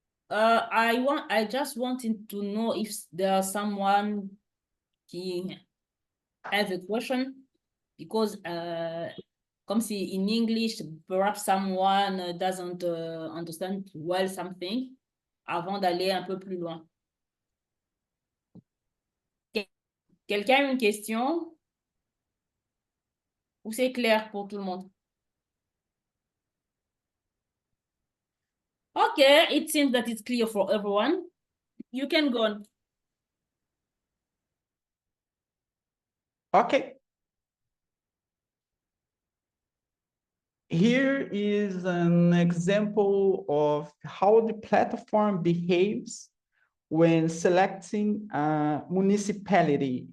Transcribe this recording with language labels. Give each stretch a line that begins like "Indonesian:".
English: I just wanted to know if there's someone who has a question, because come see in English, perhaps someone doesn't understand well something,
French: avant d'aller un peu plus loin. Quelqu'un a une question? Ou c'est clair pour tout le monde?
English: Okay, it seems that it's clear for everyone. You can go on. Okay. Here is an example of how the platform behaves when selecting a municipality.